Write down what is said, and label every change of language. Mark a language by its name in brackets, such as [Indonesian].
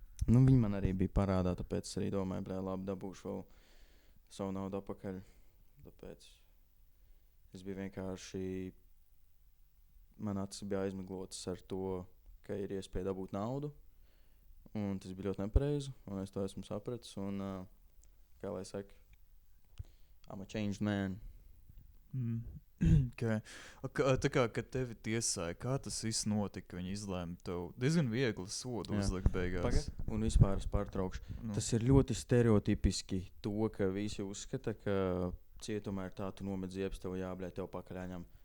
[Latvian] Viņi man arī bija parādā, tāpēc es arī domāju, labi, dabūšu vēl savu naudu apakaļ. Tāpēc es biju vienkārši, man acis bija aizmiglotas ar to, ka ir iespēja dabūt naudu. Un tas bija ļoti nepareizi, un es to esmu sapratis. Un, kā lai saka, [English] I'm a changed man. [Latvian] Okay. Tā kā, kad tevi tiesāja, kā tas viss notika, viņi izlēma tev diezgan viegli sodu uzlikt beigās. Un vispār es pārtraukšu. Tas ir ļoti stereotipiski to, ka visi uzskata, ka cietumā ir tā, tu nomet ziepes, tev jāblē, tev pakaļāņam.